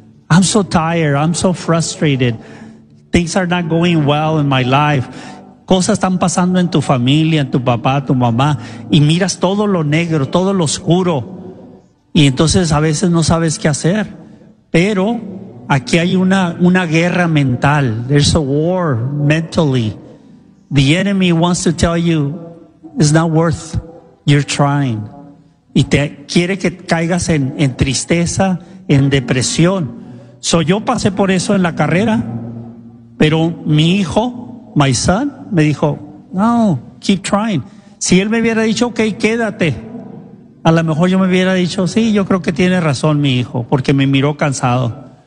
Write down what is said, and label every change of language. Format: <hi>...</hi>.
<en>I'm so tired, I'm so frustrated. Things are not going well in my life.</en> <es>Cosas están pasando en tu familia, en tu papá, tu mamá, y miras todo lo negro, todo lo oscuro, y entonces a veces no sabes qué hacer. Pero aquí hay una guerra mental.</es> <en>There's a war mentally. The enemy wants to tell you it's not worth your trying.</en> <es>Y te quiere que caigas en tristeza, en depresión. So yo pasé por eso en la carrera, pero mi hijo,</es> <en>my son,</en> <es>me dijo, no,</es> <en>keep trying.</en> <es>Si él me hubiera dicho, ok, quédate, a lo mejor yo me hubiera dicho, sí, yo creo que tiene razón mi hijo, porque me miró cansado.</es>